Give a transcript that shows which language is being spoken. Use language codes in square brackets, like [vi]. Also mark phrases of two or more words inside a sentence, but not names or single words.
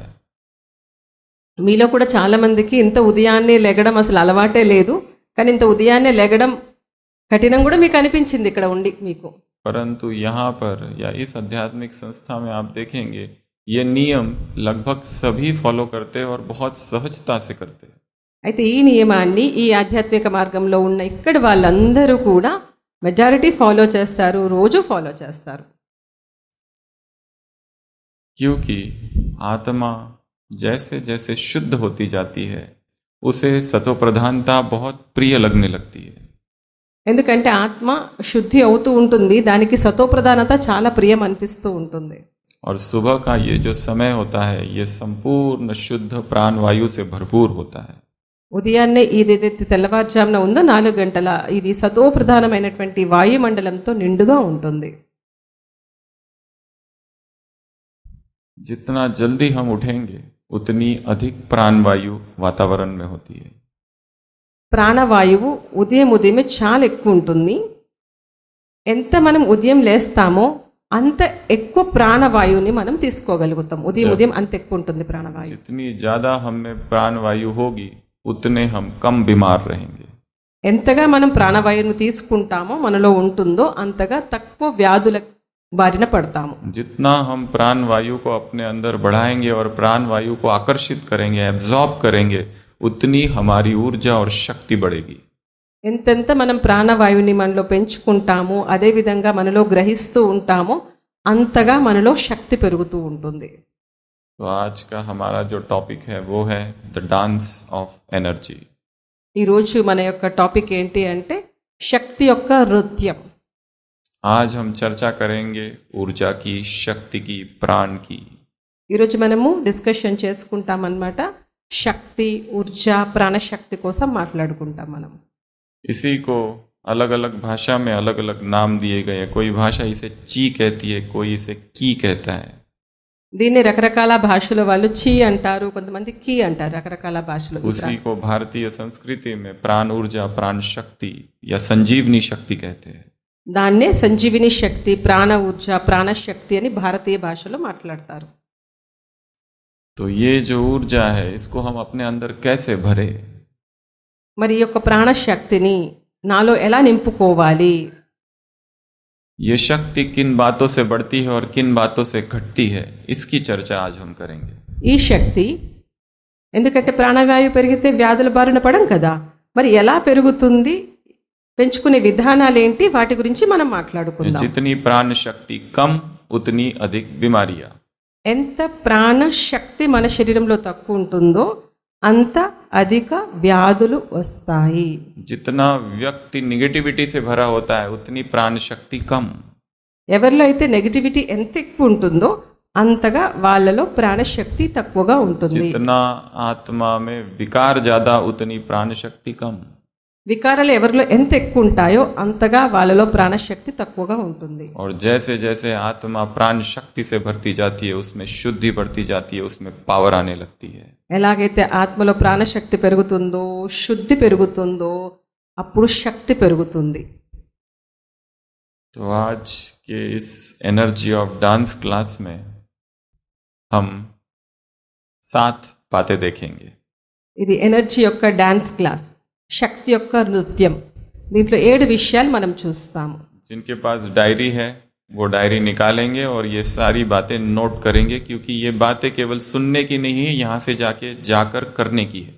[te] మీలో కూడా చాలా మందికి ఇంత ఉదయాన్నే లేగడం అసలు అలవాటే లేదు, కానీ ఇంత ఉదయాన్నే లేగడం కఠినం కూడా మీకు అనిపించింది ఇక్కడ ఉండి మీకు. [hi] परंतु यहाँ पर या इस आध्यात्मिक संस्था में आप देखेंगे ये नियम लगभग सभी फॉलो करते हैं और बहुत सहजता से करते हैं. [te] అయితే ఈ నియమాన్ని ఈ ఆధ్యాత్మిక మార్గంలో ఉన్న ఇక్కడ వాళ్ళందరూ కూడా [en] majority follow [te] చేస్తారు, రోజు ఫాలో చేస్తారు. [hi] क्योंकि आत्मा जैसे जैसे शुद्ध होती जाती है उसे सतोप्रधानता बहुत प्रिय लगने लगती है. [te] ఎందుకంటే ఆత్మ శుద్ధి అవుతూ ఉంటుంది, దానికి సతోప్రధానత చాలా ప్రియం అనిపిస్తూ ఉంటుంది. [hi] और सुबह का ये जो समय होता है ये संपूर्ण शुद्ध प्राणवायु से भरपूर होता है. [te] ఉదయాన్నే ఏదైతే తెల్లవారుజామున ఉందో 4 గంటల ఇది సతోప్రధానమైనటువంటి వాయుమండలంతో నిండుగా ఉంటుంది. [hi] जितना जल्दी हम उठेंगे उतनी अधिक प्राणवायु वातावरण में होती है. [te] ప్రాణవాయువు ఉదయం చాలా ఎక్కువ ఉంటుంది. ఎంత మనం ఉదయం లేస్తామో అంత ఎక్కువ ప్రాణవాయువుని మనం తీసుకోగలుగుతాం. ఉదయం అంత ఎక్కువ ఉంటుంది ప్రాణవాయువు. [hi] जितनी ज्यादा हम में प्राणवायु होगी उतने हम कम बीमार रहेंगे. [te] ఎంతగా మనం ప్రాణవాయువును తీసుకుంటామో మనలో ఉంటుందో అంతగా తక్కువ వ్యాధుల బారిన పడతాము. [hi] जितना हम प्राणवायु को अपने अंदर बढ़ाएंगे और प्राणवायु को आकर्षित करेंगे, एब्जॉर्ब करेंगे, उतनी हमारी ऊर्जा और शक्ति बढ़ेगी. [te] ఎంతెంత మనం ప్రాణవాయువుని మనలో పెంచుకుంటామో అదే విధంగా మనలో గ్రహిస్తూ ఉంటామో అంతగా మనలో శక్తి పెరుగుతూ ఉంటుంది. [hi] तो आज का हमारा जो टॉपिक है वो है [en] the dance of energy. [te] ఈరోజు మన యొక్క టాపిక్ ఏంటి అంటే శక్తి యొక్క నృత్యం. [hi] आज हम चर्चा करेंगे ऊर्जा की, शक्ति की, प्राण की. [te] ఈరోజు మనము డిస్కషన్ చేసుకుంటాం అన్నమాట. శక్తి, ఊర్జ, ప్రాణశక్తి కోసం మాట్లాడుకుంటాం మనం. [hi] इसी को अलग अलग भाषा में अलग अलग नाम दिए गए हैं. कोई भाषा इसे ची कहती है, कोई इसे की कहता है. [te] దీన్ని రకరకాల భాషల వాళ్ళు చీ అంటారు, కొంతమంది కీ అంటారు, రకరకాల భాషలు. [hi] उसी को भारतीय संस्कृति में प्राण ऊर्जा, प्राण शक्ति या संजीवनी शक्ति कहते हैं. [te] దాన్నే సంజీవిని శక్తి, ప్రాణ ఊర్జ, ప్రాణశక్తి అని భారతీయ భాషలో మాట్లాడతారు. [hi] तो ये जो ऊर्जा है इसको हम अपने अंदर कैसे भरे? [te] మరి ఈ యొక్క ప్రాణశక్తిని నాలో ఎలా నింపుకోవాలి? [hi] ये शक्ति किन बातों से बढ़ती है और किन बातों से घटती है, इसकी चर्चा आज हम करेंगे. [te] ఈ శక్తి ఎందుకంటే ప్రాణవాయువు పెరిగితే వ్యాధుల బారిన పడం కదా, మరి ఎలా పెరుగుతుంది, పెంచుకునే విధానాలు ఏంటి, వాటి గురించి మనం మాట్లాడుకుందాం. [hi] जितनी प्राण शक्ति कम उतनी अधिक बीमारियां. [te] ఎంత ప్రాణశక్తి మన శరీరంలో తక్కువ ఉంటుందో అంత అధిక వ్యాధులు వస్తాయి. [hi] जितना व्यक्ति निगेटिविटी से भरा होता है उतनी प्राण शक्ति कम. [te] ఎవరిలో అయితే నెగటివిటీ ఎంత ఎక్కువ ఉంటుందో అంతగా వాళ్ళలో ప్రాణశక్తి తక్కువగా ఉంటుంది. [hi] जितना आत्मा में विकार ज्यादा उतनी प्राण शक्ति कम. [te] వికారాలు ఎవరిలో ఎంత ఎక్కువ ఉంటాయో అంతగా వాళ్ళలో ప్రాణశక్తి తక్కువగా ఉంటుంది. [hi] और जैसे जैसे आत्मा प्राण शक्ति से भरती जाती है उसमें शुद्धि बढ़ती जाती है, उसमें पावर आने लगती है. [te] ఎలాగైతే ఆత్మలో ప్రాణశక్తి పెరుగుతుందో, శుద్ధి పెరుగుతుందో, అప్పుడు శక్తి పెరుగుతుంది. [hi] तो आज के इस [en] energy of dance class [hi] में हम 7 बातें देखेंगे। [te] ఇది ఎనర్జీ యొక్క [en] dance class, [te] శక్తి యొక్క నృత్యం. దీంట్లో 7 విషయాలు మనం చూస్తాము. [hi] जिनके पास डायरी है वो डायरी निकालेंगे और ये सारी बातें नोट करेंगे, क्योंकि ये बातें केवल सुनने की नहीं है, यहाँ से जाकर करने की है।